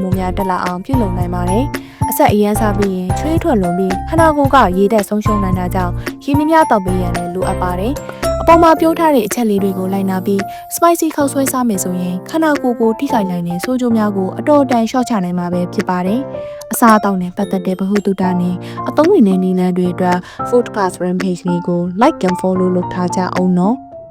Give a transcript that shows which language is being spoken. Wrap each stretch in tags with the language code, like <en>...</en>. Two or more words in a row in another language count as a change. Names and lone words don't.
<my>မှုများတက်လာအောင်ပြုလုပ်နိုင်ပါတယ်။အဆက်အရန်စားပြီးရင်ချွေးထွက်လွန်ပြီးခန္ဓာကိုယ်ကရေဓာတ်ဆုံးရှုံးနိုင်တာကြောင့်ရေမြများတောက်ပေးရန်လည်းလိုအပ်ပါတယ်။အပေါ်မှာပြောထားတဲ့အချက်လေးတွေကိုလိုက်နာပြီး spicy ခောက်ဆွဲစားမယ်ဆိုရင်ခန္ဓာကိုယ်ကိုထိခိုက်နိုင်တဲ့ဆိုးကျိုးများကိုအတော်တန်လျှော့ချနိုင်မှာပဲဖြစ်ပါတယ်။အစားအသောက်နဲ့ပတ်သက်တဲ့ဗဟုသုတနဲ့အသုံးဝင်တဲ့နည်းလမ်းတွေအတွက် Foodcast Rampage လေးကို</my> <en>like and follow</en> <my>လုပ်ထားကြအောင်နော်။</my>